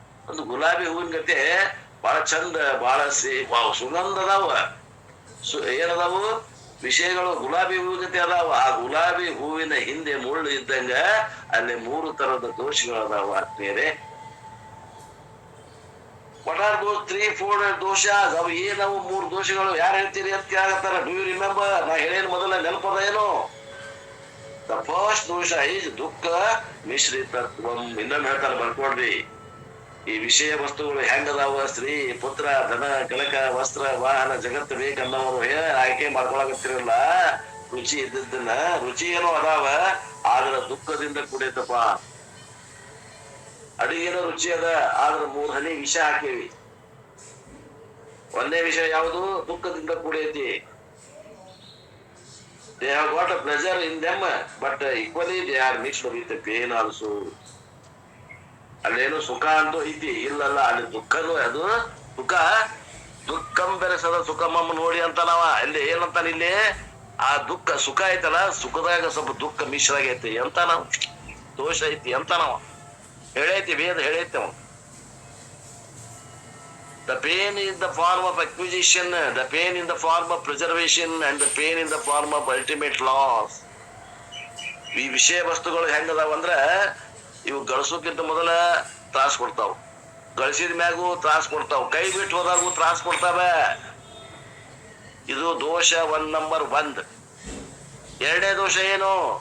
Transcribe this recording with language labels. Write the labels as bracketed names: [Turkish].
[Kannada] ಒಂದು ಗುಲಾಬಿ ಹೂವಿನ ಗತೆ ಬಹಳ ಚಂದ, ಬಹಳ ಸುಗಂಧ ಅದಾವ, ಏನದಾವು ವಿಷಯಗಳು ಗುಲಾಬಿ ಹೂವಿನ ಗತೆ ಅದಾವ. ಆ ಗುಲಾಬಿ ಹೂವಿನ ಹಿಂದೆ ಮುಳ್ಳು ಇದ್ದಂಗ ಅಲ್ಲಿ 3 ತರದ ದೋಷಗಳು ಅದಾವ ಆತ್ಮೀಯರೇ. [English] What are those 3-4 doshas? [Kannada] ಅವು ಏನವು 3 ದೋಷಗಳು? ಯಾರು ಹೇಳ್ತೀರಿ ಅಂತ ಕೇಳತ್ತಾರ. [English] Do you remember? [Kannada] ನಾ ಹೇಳೇನು ಮೊದಲ ನೆನಪದ ಏನು? [English] The first ದೋಷ is ದುಃಖ ಮಿಶ್ರಿತತ್ವಂ. [Kannada] ಇನ್ನೊಮ್ಮೆ ಹೇಳ್ತಾರೆ, ಬರ್ಕೊಡ್ರಿ. ಈ ವಿಷಯ ವಸ್ತುಗಳು ಹೆಂಗದಾವ? ಸ್ತ್ರೀ, ಪುತ್ರ, ಧನ, ಕನಕ, ವಸ್ತ್ರ, ವಾಹನ, ಜಗತ್ತು ಬೇಕನ್ನೋರು ಆಯ್ಕೆ ಮಾಡ್ಕೊಳಕತ್ತಿರಲ್ಲ. ರುಚಿ ಇದ್ದದ್ದನ್ನ, ರುಚಿ ಏನೋ ಅದಾವ, ಆದ್ರ ದುಃಖದಿಂದ ಕೂಡೈತಪ್ಪ. ಅಡಿಗೆನೋ ರುಚಿ ಅದ, ಆದ್ರ 3 ಹನಿ ವಿಷ ಹಾಕೇವಿ. ಒಂದೇ ವಿಷಯ ಯಾವುದು? ದುಃಖದಿಂದ ಕೂಡೈತಿ. [English] They have got a pleasure in them, but equally they are mixed with the pain also. [Kannada] ಅಲ್ಲೇನು ಸುಖ ಅಂತೂ ಐತಿ, ಇಲ್ಲಲ್ಲ, ಅಲ್ಲಿ ದುಃಖನೂ. ಅದು ಸುಖ ದುಃಖಂ ಬೆರೆಸದ ಸುಖಮಮ್ಮ ನೋಡಿ ಅಂತ ನಾವ ಅಲ್ಲಿ ಏನಂತಾನ ಇಲ್ಲಿ. ಆ ದುಃಖ ಸುಖ ಐತಲ್ಲ, ಸುಖದಾಗ ಸ್ವಲ್ಪ ದುಃಖ ಮಿಶ್ರ ಆಗೈತಿ ಅಂತ ನಾವು, ದೋಷ ಐತಿ ಅಂತ ನಾವ ಹೇಳೈತಿ, ವೇದ ಹೇಳೈತಿ. ಅವ [English] the pain is the form of acquisition, the pain in the form of preservation, and the pain in the form of ultimate loss. [Kannada] ಈ ವಿಷಯ ವಸ್ತುಗಳು ಹೆಂಗದಾವ ಅಂದ್ರ ಇವು ಗಳಿಸೋಕ್ಕಿಂತ ಮೊದಲ ತ್ರಾಸ ಕೊಡ್ತಾವ, ಗಳಿಸಿದ ಮ್ಯಾಗೂ ತ್ರಾಸ ಕೊಡ್ತಾವ, ಕೈ ಬಿಟ್ಟು ಹೋದಾಗೂ ತ್ರಾಸ ಕೊಡ್ತಾವ. ಇದು ದೋಷ ನಂಬರ್ 1. ಎರಡನೇ ದೋಷ ಏನು?